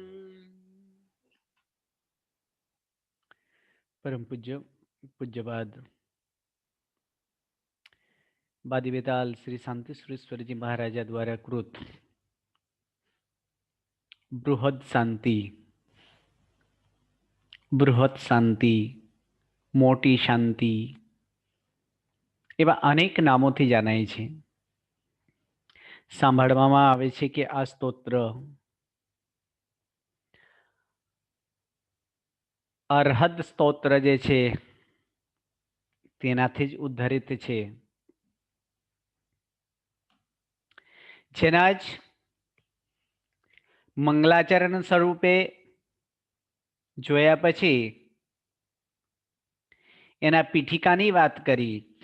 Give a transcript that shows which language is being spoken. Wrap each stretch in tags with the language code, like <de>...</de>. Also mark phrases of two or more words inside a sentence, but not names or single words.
<gu>પરમ પૂજ્ય પૂજ્યપાદ બાદી બેતાલ શ્રી શાંતિ સુરેશ્વર જી મહારાજા દ્વારા કૃત બૃહદ શાંતિ મોટી શાંતિ એવા અનેક નામોથી જણાય છે। સાંભળવામાં આવે છે કે આ સ્તોત્ર અરહદ સ્તોત્ર જે છે તેનાથી જ ઉદ્ધરિત છે। જેના જ મંગલાચરણ સ્વરૂપે જોયા પછી એના પીઠિકાની વાત કરી।</gu>